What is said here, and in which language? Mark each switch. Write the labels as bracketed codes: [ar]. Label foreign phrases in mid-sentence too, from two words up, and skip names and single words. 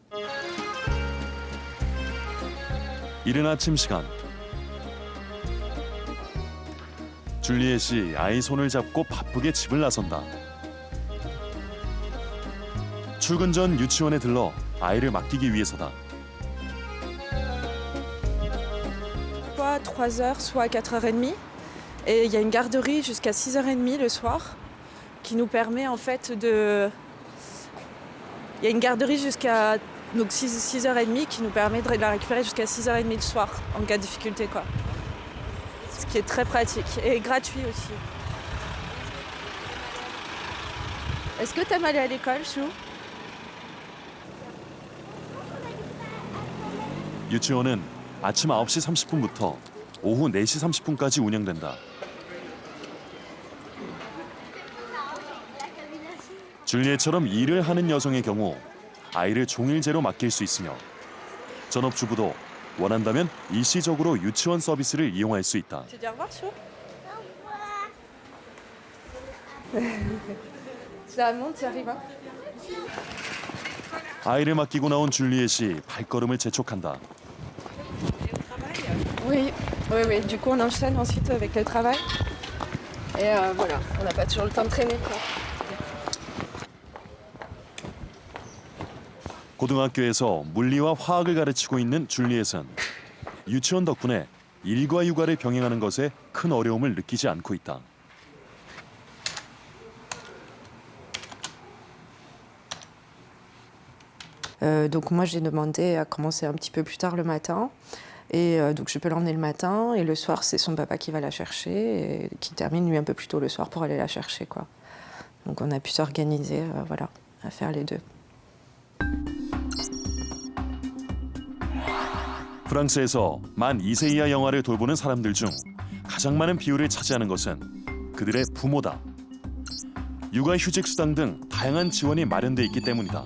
[ko] 이른 아침 시간 줄리엣이 아이 손을 잡고 바쁘게 집을 나선다. 출근 전 유치원에 들러 아이를 맡기기 위해서다. [fr] Soit 3h, soit 4h30. Et il y a une garderie jusqu'à 6h30 le soir qui nous permet en fait de... Il y a une garderie jusqu'à donc 6h30 qui nous permet de la récupérer jusqu'à 6h30 le soir en cas de difficulté quoi. Ce qui est très pratique et gratuit aussi. Est-ce que t'aimes aller à l'école, Chou? [ko] 유치원은 아침 9시 30분부터 오후 4시 30분까지 운영된다. 줄리엣처럼 일을 하는 여성의 경우 아이를 종일제로 맡길 수 있으며 전업주부도 원한다면 일시적으로 유치원 서비스를 이용할 수 있다. [fr] Tu dis au revoir, Chou? Ça monte, tu arrives, hein? [ko] 아이를 맡기고 나온 줄리엣이 발걸음을 재촉한다. [fr] Oui, oui, oui. Du coup, on enchaîne ensuite avec le travail. Et voilà, on n'a pas toujours le temps de traîner, quoi. [ko] 고등학교에서 물리와 화학을 가르치고 있는 줄리엣은 유치원 덕분에 일과 육아를 병행하는 것에 큰 어려움을 느끼지 않고 있다. [fr] Donc moi, j'ai demandé à commencer un petit peu plus tard le matin. Et donc je peux l'emmener le matin et le soir, c'est son papa qui va la chercher et qui termine lui un peu plus tôt le soir pour aller la chercher, quoi. Donc on a pu s'organiser, voilà, à faire les deux. [ko] 프랑스에서 만 2세 이하 영아를 돌보는 사람들 중 가장 많은 비율을 차지하는 것은 그들의 부모다. 육아휴직 수당 등 다양한 지원이 마련돼 있기 때문이다.